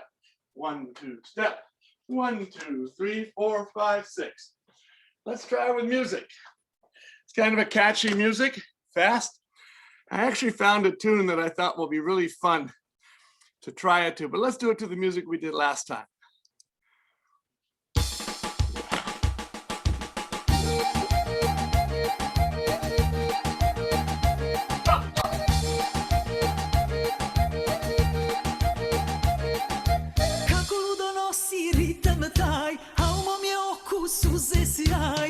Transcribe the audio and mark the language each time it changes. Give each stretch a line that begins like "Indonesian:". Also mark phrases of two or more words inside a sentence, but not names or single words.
English: 1, 2, step. 1, 2, 3, 4, 5, 6. Let's try with music. It's kind of a catchy music, fast. I actually found a tune that I thought will be really fun to try it to, but let's do it to the music we did last time.
Croatian: Kako ludo nosi ritam taj, a u mom je oku suze sjaj.